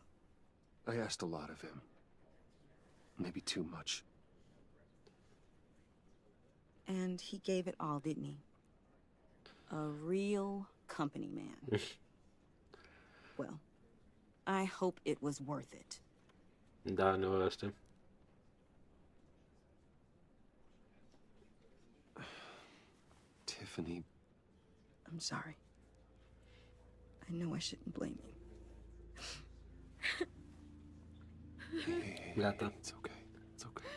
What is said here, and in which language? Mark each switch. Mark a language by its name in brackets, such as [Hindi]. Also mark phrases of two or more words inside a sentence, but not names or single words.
[English] I asked a lot of him. Maybe too much. And he gave it all, didn't he? A real company man. Well, I hope it was worth it. [Romanian] Da, nu asta. [English] Tiffany. I'm sorry. I know I shouldn't blame you. Hey, it's okay. It's okay.